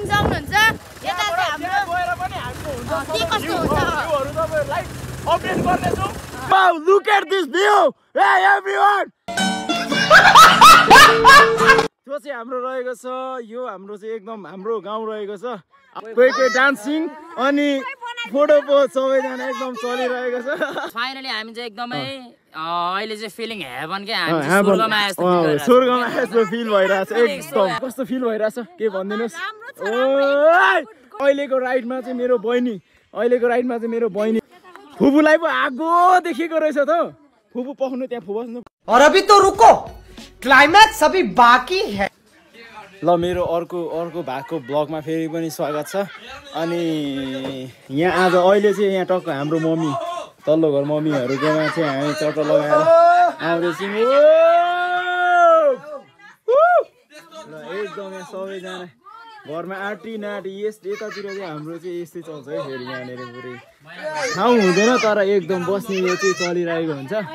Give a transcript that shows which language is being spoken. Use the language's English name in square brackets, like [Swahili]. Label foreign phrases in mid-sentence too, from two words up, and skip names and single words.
[Nepali] सक्नुहुन्छ यता चाहिँ हाम्रो गएर पनि हाम्रो हुन्छ के कस्तो हुन्छ भ्यूहरु तपाईहरुलाई अपडेट गर्ने छौं [English] Wow, look at this view! Hey everyone! [Nepali] त्यो चाहिँ हाम्रो रहेको छ यो हाम्रो चाहिँ एकदम हाम्रो गाउँ रहेको छ कोही कोही डान्सिङ अनि [English] photo pose [Nepali] सबैजना एकदम चलिरहेको छ फाइनली हामी चाहिँ एकदमै अहिले चाहिँ [English] feeling heaven [Nepali] के हामी स्वर्गमा आए जस्तो स्वर्गमा आए जस्तो फिल भइरहेछ एकदम कस्तो फिल भइरहेछ के भन्दिनुस् अहिलेको राइडमा चाहिँ मेरो बहिनी फुपूलाई पो आगो देखेको रहेछ त फुपू पख्नु त्यहाँ फुबस्नु [Hindi] और अभी तो रुको क्लाइमैक्स अभी बाकी है [Nepali] ल मेरो अर्को भागको ब्लगमा फेरि पनि स्वागत छ अनि यहाँ आज अहिले चाहिँ यहाँ टक्क हाम्रो मम्मी तल्लो घर मम्मीहरुकोमा चाहिँ हामी चट्ट लगाएर आउँदैछौँ ल एकदम यहाँ सबैजना घरमा आटी नाटी यतातिर चाहिँ हाम्रो चाहिँ यस्तै चल्छ है फेरि यहाँनिर पुरै ठाउँ हुँदैन तर एकदम बस्ने यो चाहिँ चलिरहेको हुन्छ